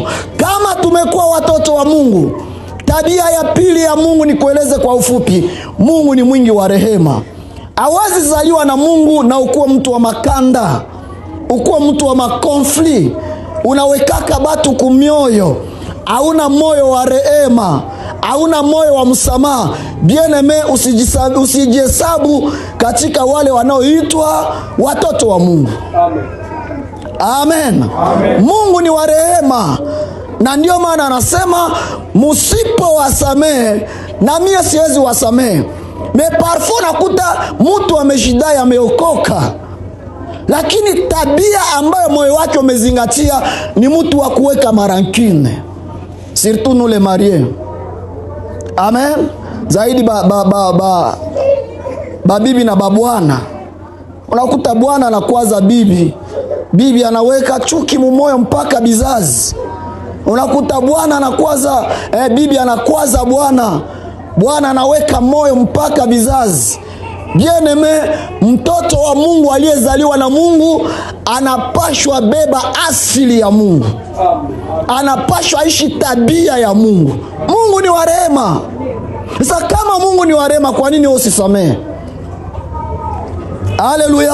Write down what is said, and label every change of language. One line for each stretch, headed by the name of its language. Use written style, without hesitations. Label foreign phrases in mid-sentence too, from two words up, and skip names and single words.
Swahili: Kama tumekuwa watoto wa Mungu, tabia ya pili ya Mungu ni kueleze kwa ufupi. Mungu ni mwingi wa rehema. Hawezi zaliwa na Mungu na ukuwa mtu wa makanda, ukuwa mtu wa makonfli, unawekaka batu kumioyo, hauna moyo wa rehema, hauna moyo wa msamaha.
French: Bien-aime,
Swahili: usijihesabu katika wale wanaoitwa watoto wa Mungu. Amen. Amen. Amen. Mungu ni wa rehema, na ndio maana anasema musipo wasamehe na mie siwezi wasamehe. Parfois nakuta mtu ameshidai ameokoka, lakini tabia ambayo moyo wake umezingatia ni mtu wa kuweka marankine,
French: surtout nous les mariés.
Swahili: Amen. Zaidi bibi na babwana. Unakuta bwana anakwaza bibi, bibi anaweka chuki mumoyo mpaka bizazi. Unakuta bwana anakwaza bibi anakwaza bwana, bwana anaweka moyo mpaka bizazi.
French: Bien-aime,
Swahili: mtoto wa Mungu aliyezaliwa na Mungu anapashwa beba asili ya Mungu. Anapashwa ishi tabia ya Mungu. Mungu ni wa rehema. Sasa kama Mungu ni wa rehema, kwa nini usisamehe? Haleluya.